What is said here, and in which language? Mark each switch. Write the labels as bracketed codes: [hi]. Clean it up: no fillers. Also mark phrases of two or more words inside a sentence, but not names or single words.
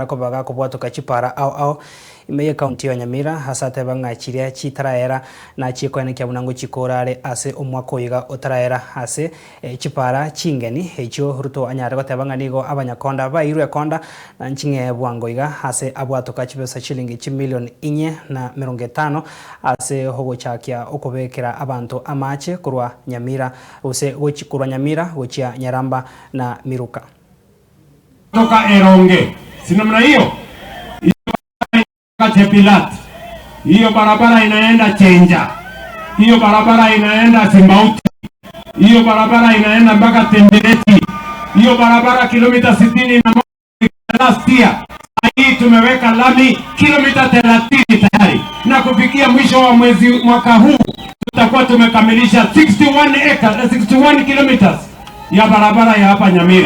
[guz] kobaga kubwatuka chipara au imeye county ya Nyamira hasate bangachiria chitaraera na chikone kya bunango chikorare ase omwaka oyiga otaraera ase chipara chingeni echo Ruto anyara gotebanga nigo abanyakonda bairwe konda na nchinge bwangoiga ase abwatuka chibesa shilingi chimilioni 450 ase hogochakia okobekera abantu amache kurwa Nyamira use kurwa Nyamira gochia Nyaramba na Miruka [sw] toka Eronge sinamna hiyo Chepilat, hiyo barabara inaenda Chenja, hiyo barabara inaenda Simbauti, hiyo barabara inaenda mpaka Tendereti, hiyo barabara kilomita 60 na [en] last year. [sw] Hii tumeweka lami kilomita 30 tayari, na kufikia mwisho wa mwaka huu tutakuwa tumekamilisha 61 kilometers ya barabara ya hapa Nyamira.